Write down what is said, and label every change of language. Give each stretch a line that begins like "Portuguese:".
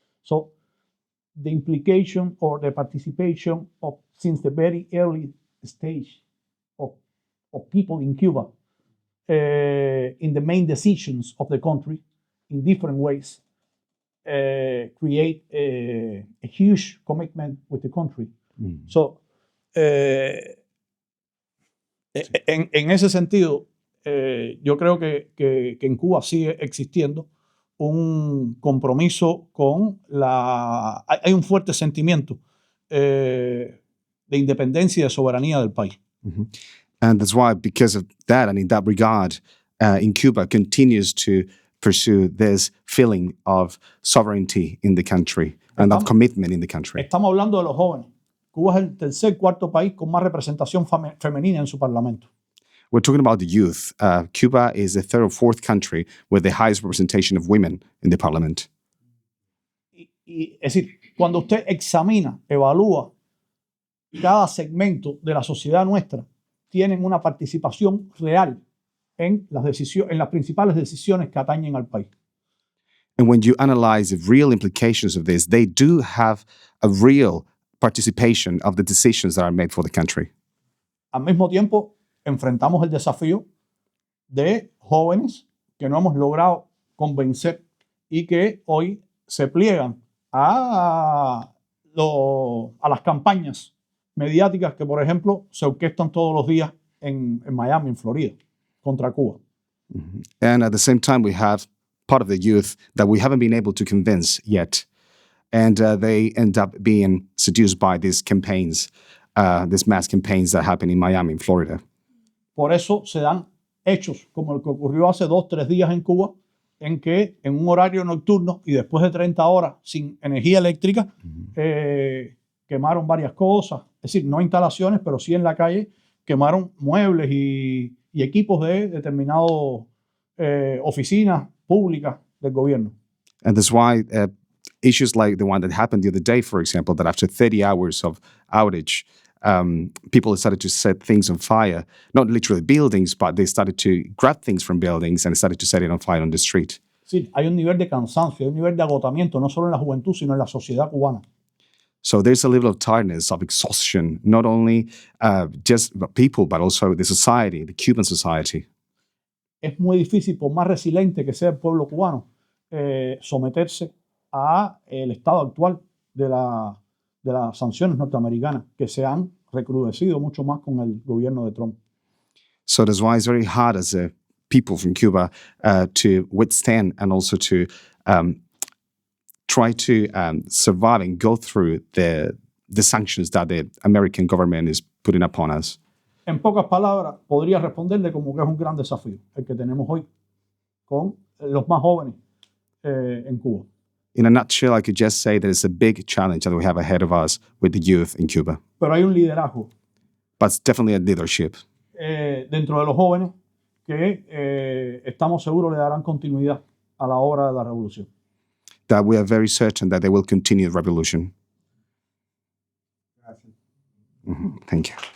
English: So the implication or the participation of, since the very early stage of people in Cuba in the main decisions of the country in different ways create a huge commitment with the country.
Spanish: So, en ese sentido, yo creo que en Cuba sigue existiendo un compromiso con hay un fuerte sentimiento de independencia y de soberanía del país. Mm-hmm.
English: And that's why, because of that, and in that regard, in Cuba continues to pursue this feeling of sovereignty in the country and of commitment in the country.
Spanish: Estamos hablando de los jóvenes. Cuba es el tercer, cuarto país con más representación femenina en su parlamento.
English: We're talking about the youth. Cuba is the third or fourth country with the highest representation of women in the parliament.
Spanish: Es decir, cuando usted examina, evalúa cada segmento de la sociedad nuestra, tienen una participación real en las principales decisiones que atañen al país.
English: And when you analyze the real implications of this, they do have a real participation of the decisions that are made for the country.
Spanish: Al mismo tiempo, enfrentamos el desafío de jóvenes que no hemos logrado convencer y que hoy se pliegan a las campañas mediáticas que, por ejemplo, se orquestan todos los días en Miami, en Florida, contra Cuba. Mm-hmm.
English: And at the same time, we have part of the youth that we haven't been able to convince yet. And they end up being seduced by these campaigns, these mass campaigns that happen in Miami, in Florida.
Spanish: Por eso se dan hechos como el que ocurrió hace 2-3 días en Cuba, en que en un horario nocturno y después de 30 horas sin energía eléctrica, quemaron varias cosas, es decir, no instalaciones, pero sí en la calle, quemaron muebles y equipos de determinadas oficinas públicas del gobierno.
English: And that's why issues like the one that happened the other day, for example, that after 30 hours of outage, people started to set things on fire, not literally buildings, but they started to grab things from buildings and started to set it on fire on the street.
Spanish: Sí, hay un nivel de cansancio, hay un nivel de agotamiento, no solo en la juventud, sino en la sociedad cubana.
English: So there's a level of tiredness, of exhaustion, not only just people, but also the society, the Cuban society.
Spanish: Es muy difícil, por más resiliente que sea el pueblo cubano, someterse a el estado actual de las sanciones norteamericanas, que se han recrudecido mucho más con el gobierno de Trump.
English: So that's why it's very hard as a people from Cuba to withstand and also to try to survive and go through the sanctions that the American government is putting upon us.
Spanish: En pocas palabras, podría responderle como que es un gran desafío el que tenemos hoy con los más jóvenes en Cuba.
English: In a nutshell, I could just say that it's a big challenge that we have ahead of us with the youth in Cuba.
Spanish: Pero hay un liderazgo.
English: But it's definitely a leadership.
Spanish: Dentro de los jóvenes que estamos seguros le darán continuidad a la obra de la revolución.
English: That we are very certain that they will continue the revolution. Mm-hmm. Thank you.